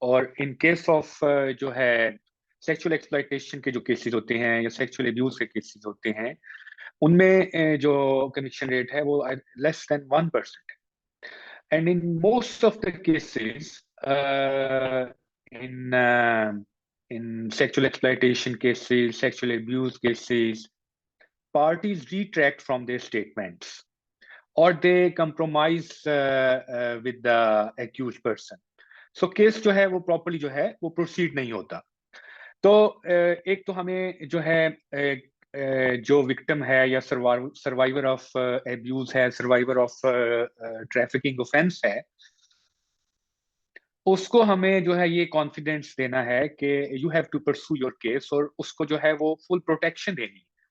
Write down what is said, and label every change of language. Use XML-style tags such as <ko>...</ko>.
<hi>और in case of जो है सेक्सुअल एक्सप्लॉयटेशन के जो केसेस होते हैं या सेक्सुअल अब्यूज के केसेस होते हैं, उनमें जो कन्विक्शन रेट है वो less than 1%.</hi> <en>And in most of the cases, in sexual exploitation cases, sexual abuse cases, parties retract from their statements, or they compromise with the accused person.</en> <hi>So case जो है वो properly जो है वो proceed नहीं होता. तो एक तो हमें जो है जो विक्टिम है या सर्वाइवर ऑफ एब्यूज है, सर्वाइवर ऑफ ट्रैफिकिंग ऑफेंस है, उसको हमें जो है ये कॉन्फिडेंस देना है कि</hi> <en>you have to pursue your case,</en> <hi>और उसको जो है वो फुल प्रोटेक्शन देनी.</hi>